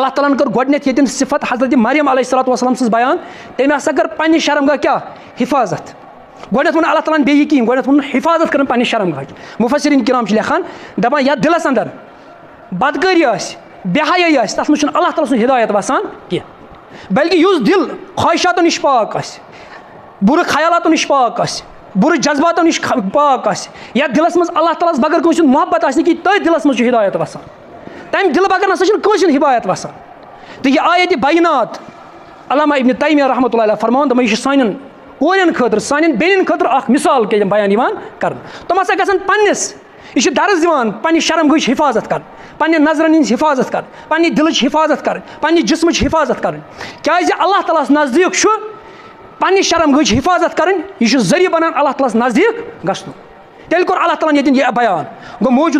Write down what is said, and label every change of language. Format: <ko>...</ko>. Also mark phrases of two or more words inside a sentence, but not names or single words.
<ks>تعالیٰ ہن کٔر گۄڈٕنیتھ ییٚتٮ۪ن صفت حضرت مریم</ks> <ar>علیہ الصلاتُ وسلام</ar> <ks>سٕنٛز بیان تٔمۍ ہسا کٔر پننہِ شرمگاہ کیاہ حفاظت گۄڈٕنیتھ ووٚن اللہ تعالیٰ ہن بیٚیہِ یہِ کِہیٖنۍ گۄڈٕنیتھ ووٚن حفاظت کٔرٕن پننہِ شرمگاہٕچ مُفسریٖن کِرام چھِ لیکھان دپان یتھ دِلس انٛدر بدکٲری آسہِ بے حیٲیی آسہِ تتھ منٛز چھُنہٕ اللہ تعالیٰ سُنٛد ہدایت وسان کینٛہہ بلکہِ یُس دِل خواہشاتو نِش پاک آسہِ بُرٕ خیالاتو نِش پاک آسہِ بُرٕ جذباتو نِش پاک آسہِ یتھ دِلس منٛز اللہ تعالیٰ ہس بغٲر کٲنٛسہِ ہُنٛد محبت آسہِ نہٕ کِہیٖنۍ تٔتھۍ دِلس منٛز چھُ ہدایت وسان تمہِ دِلہٕ بغٲر نسا چھُنہٕ کٲنٛسہِ ہُنٛد ہدایت وسان تہٕ یہِ آیت بینات علامہ ابن تیمیہ</ks> <ar>رحمتہ اللہ علیہ</ar> <ks>فرماوان دپان یہِ چھُ سانٮ۪ن کورٮ۪ن خٲطرٕ سانٮ۪ن بیٚنٮ۪ن خٲطرٕ اکھ مثال کہِ بیان یِوان کرنہٕ تِم ہسا گژھن پننِس یہِ چھُ درس دِوان پننہِ شرمگاہٕچ حفاظت کرٕنۍ پننہِ نظرن ہٕنٛز حفاظت کرٕنۍ پننہِ دِلٕچ حفاظت کرٕنۍ پننہِ جسمٕچ حفاظت کرٕنۍ کیازِ اللہ تعالیٰ ہس نزدیٖک چھُ پننہِ شرمگاہٕچ حفاظت کرٕنۍ یہِ چھُ ذٔریعہٕ بنان اللہ تعالیٰ ہس نزدیٖک گژھنُک تیٚلہِ کوٚر اللہ تعالیٰ ہن ییٚتٮ۪ن یہِ بیان گوٚو موجوٗدہ</ks>